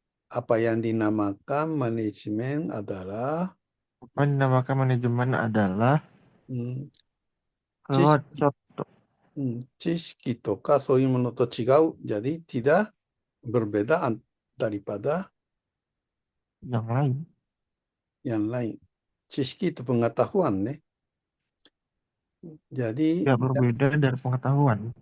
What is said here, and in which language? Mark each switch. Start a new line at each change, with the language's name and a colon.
Indonesian: apa yang dinamakan manajemen adalah apa yang dinamakan manajemen adalah うん
Japanese: これ知識、はちょっと知識とかそういうものと違う。
Indonesian: Jadi tidak berbeda daripada yang lain, yang lain. 知識 itu pengetahuan, nih. Jadi, tidak berbeda dari pengetahuan.